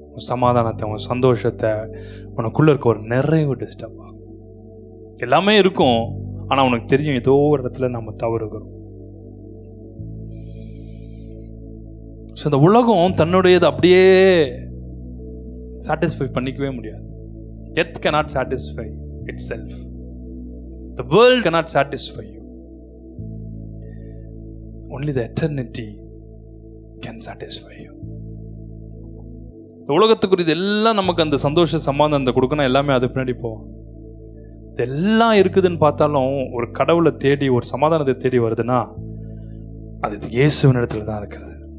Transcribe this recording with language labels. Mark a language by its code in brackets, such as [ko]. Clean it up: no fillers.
[ta] சமாதானத்தை, உன் சந்தோஷத்தை, உனக்குள்ள இருக்க ஒரு நிறைவு டிஸ்டர்ப் ஆகும். எல்லாமே இருக்கும், ஆனால் உனக்கு தெரியும் ஏதோ ஒரு இடத்துல நம்ம தவறுகிறோம். ஸோ இந்த உலகம் தன்னுடையது அப்படியே சாட்டிஸ்ஃபை பண்ணிக்கவே முடியாது. [en] Earth cannot satisfy itself. The world cannot satisfy you. Only the eternity can satisfy you. [ta] இந்த உலகத்துக்குரியது எல்லாம் நமக்கு அந்த சந்தோஷ சமாதானத்தை கொடுக்கணும், எல்லாமே அது பின்னாடி போவோம். இதெல்லாம் இருக்குதுன்னு பார்த்தாலும் ஒரு கடவுளை தேடி ஒரு சமாதானத்தை தேடி வருதுன்னா அது இயேசுவின் இடத்துல தான் இருக்கிறது.